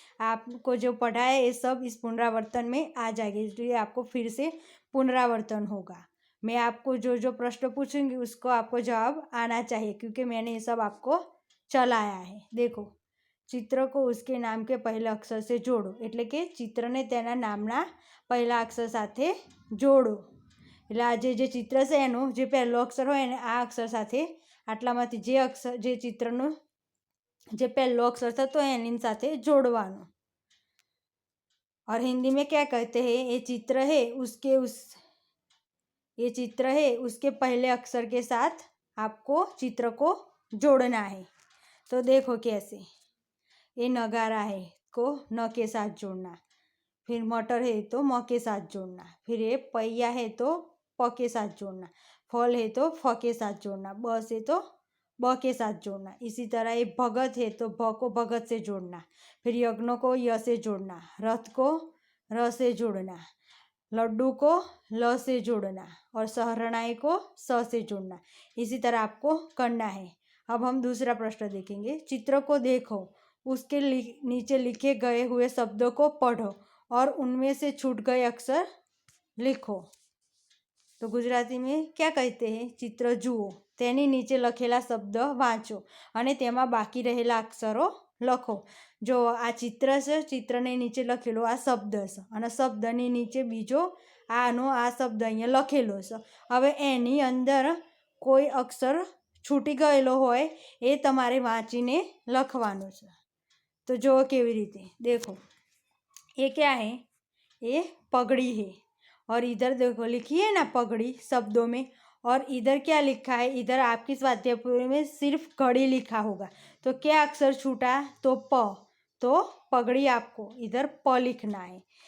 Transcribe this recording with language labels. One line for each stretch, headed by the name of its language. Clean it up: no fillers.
Hindi: आपको जो पढ़ाया है ये सब इस पुनरावर्तन में आ जाएगा, इसलिए आपको फिर से पुनरावर्तन होगा। मैं आपको जो जो प्रश्न पूछूंगी उसको आपको जवाब आना चाहिए, क्योंकि मैंने ये सब आपको चलाया है। देखो, चित्र को उसके नाम के पहला अक्षर से जोड़ो,
Gujarati: એટલે કે ચિત્રને તેના નામના પહેલા અક્ષર સાથે જોડો। એટલે આ જે ચિત્ર છે એનો જે પહેલો અક્ષર હોય ને આ અક્ષર સાથે આટલામાંથી જે ચિત્રનો જે પહેલો અક્ષર થતો હોય એની સાથે જોડવાનો।
Hindi: और हिंदी में क्या कहते हैं? ये चित्र है उसके पहले अक्षर के साथ आपको चित्र को जोड़ना है। तो देखो कैसे, ये नगारा है को न के साथ जोड़ना, फिर मटर है तो म के साथ जोड़ना, फिर ये पहिया है तो प के साथ जोड़ना, फल है तो फ के साथ जोड़ना, बस है तो ब के साथ जोड़ना। इसी तरह ये भगत है तो भ को भगत से जोड़ना, फिर यज्ञ को य से जोड़ना, रथ को र से जोड़ना, लड्डू को ल से जोड़ना और शहरनाई को स से जोड़ना। इसी तरह आपको करना है। अब हम दूसरा प्रश्न देखेंगे। चित्र को देखो, उसके नीचे लिखे गए हुए शब्दों को पढ़ो और उनमें से छूट गए अक्षर लिखो। तो गुजराती में क्या कहते हैं?
Gujarati: चित्र जुओ, तेनी नीचे लखेला शब्द वाँचो અને તેમાં બાકી રહેલા અક્ષરો લખો। જો આ ચિત્ર છે, ચિત્રને નીચે લખેલો આ શબ્દ છે અને શબ્દની નીચે બીજો આ શબ્દ અહીંયા લખેલો છે। હવે એની અંદર કોઈ અક્ષર છૂટી ગયેલો હોય એ તમારે વાંચીને લખવાનો છે।
Hindi: तो
Gujarati: जो केवी रीते
Hindi: देखो, ये क्या है? ये पगड़ी है और इधर देखो लिखी है ना पगड़ी शब्दों में, और इधर क्या लिखा है? इधर आपकी स्वाध्याय में सिर्फ घड़ी लिखा होगा। तो क्या अक्षर छूटा? तो प, तो पगड़ी आपको इधर प लिखना है।